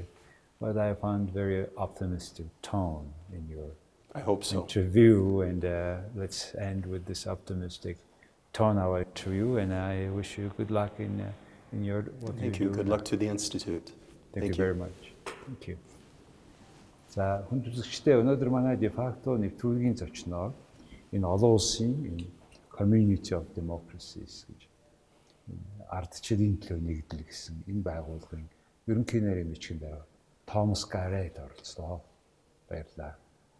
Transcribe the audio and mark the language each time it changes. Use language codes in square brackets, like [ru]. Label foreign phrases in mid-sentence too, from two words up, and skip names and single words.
[en] But I found very optimistic tone in your I hope so. interview, and let's end with this optimistic tone our interview, and I wish you good luck in your what Thank you you. do. Good luck to the Institute. Thank you very much. Thank you. [mn] За, хүн үзэгчдээ өнөөдөр манай Defacto нэвтрүүлгийн зочноор энэ олон улсын энэ Community of Democracies гэж ардчилын төлөө нэгдэл гэсэн энэ байгууллагын ерөнхий нарийн бичгийн дарга ТОМАС Гаррет оролцлоо. Баярлалаа.